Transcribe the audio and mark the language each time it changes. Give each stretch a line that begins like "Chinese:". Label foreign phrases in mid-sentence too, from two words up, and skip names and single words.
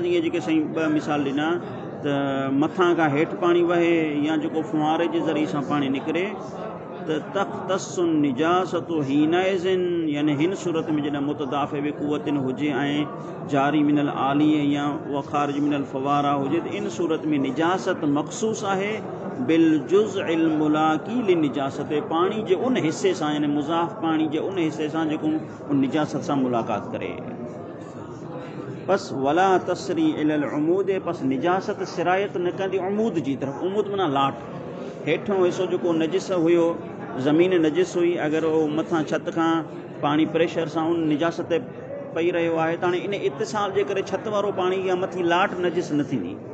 Sindhi: जेके साईं ॿ मिसाल ॾिना त मथां खां हेठि पाणी वहे या जेको फुआरे जे ज़रिए सां पाणी निकिरे, त
Arabic: تختص النجاسة حينئذ,
Sindhi: यानी हिन सूरत में जॾहिं
Arabic: متدافعا بقوة
Sindhi: हुजे ऐं
Arabic: جاريا من العالي
Sindhi: या
Arabic: وخارجا من الفوارة
Sindhi: हुजे, त इन सूरत में निजासत मख़सूस आहे
Arabic: بالجزء الملاقي للنجاسة,
Sindhi: पाणी जे उन हिस्से सां, यानी मुज़ाफ़ पाणी जे उन हिस्से सां जेको उन निजासत सां मुलाक़ात करे।
Arabic: بس ولا تسري إلى العمود,
Sindhi: बस निजासत सिरायत न कंदी उमूद जी तरफ़। उमूद माना लाट, हेठों हिसो जेको नजिस हुयो, ज़मीन नजिस हुई, अगर उहो मथां छत खां पाणी प्रेशर सां उन निजासत ते पई रहियो आहे, त हाणे इन इतिसाल जे करे छत वारो पाणी या मथी लाट नजिस न थींदी।